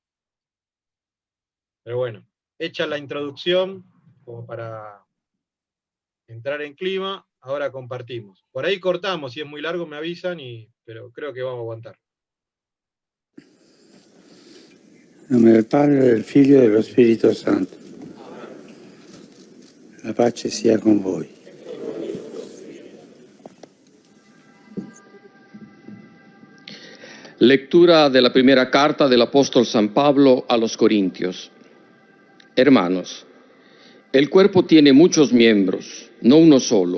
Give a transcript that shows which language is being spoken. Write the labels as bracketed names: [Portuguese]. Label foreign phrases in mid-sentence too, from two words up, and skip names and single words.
[Spanish] Pero bueno, hecha la introducción, como para entrar en clima, ahora compartimos. Por ahí cortamos, si es muy largo me avisan, pero creo que vamos a aguantar. [Italian] En nome del Padre, del Figlio e dello Spirito Santo. La pace sia con voi. [Spanish] Lectura de la primera carta del apóstol San Pablo a los Corintios. Hermanos, el cuerpo tiene muchos miembros, no uno solo.